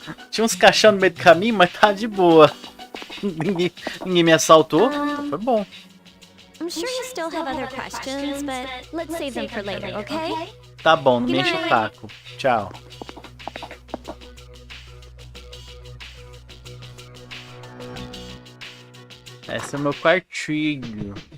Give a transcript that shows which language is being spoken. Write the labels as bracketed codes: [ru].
[pt] tinha uns caixão no meio do caminho, mas tá de boa. Ninguém me assaltou. Foi bom. [en] I'm sure you still have other questions, but let's save them for later, okay? [pt] Tá bom, não me enche o saco. Tchau. Esse é o meu quartinho.